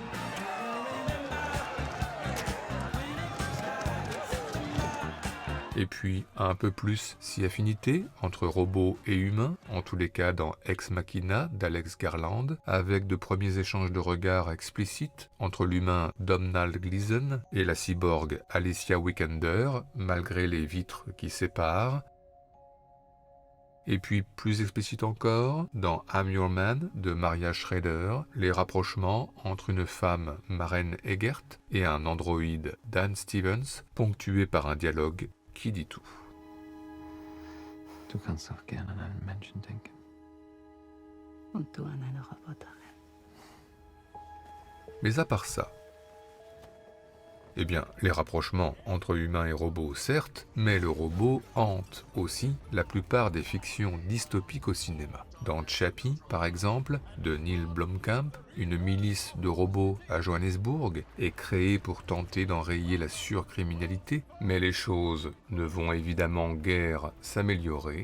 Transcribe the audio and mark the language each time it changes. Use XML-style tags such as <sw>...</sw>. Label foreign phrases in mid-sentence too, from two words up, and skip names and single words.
<fr>Et puis un peu plus si affinité entre robots et humains, en tous les cas dans Ex Machina d'Alex Garland, avec de premiers échanges de regards explicites entre l'humain Domhnall Gleeson et la cyborg Alicia Vikander, malgré les vitres qui séparent. Et puis plus explicite encore, dans I'm Your Man de Maria Schrader, les rapprochements entre une femme, Maren Eggert, et un androïde, Dan Stevens, ponctués par un dialogue qui dit tout.</fr> <de>Du kannst auch gerne an einen Menschen denken. Und du an eine Roboterin.</de> <fr>Mais à part ça, eh bien, les rapprochements entre humains et robots, certes, mais le robot hante aussi la plupart des fictions dystopiques au cinéma. Dans Chappie, par exemple, de Neil Blomkamp, une milice de robots à Johannesburg est créée pour tenter d'enrayer la surcriminalité, mais les choses ne vont évidemment guère s'améliorer.</fr>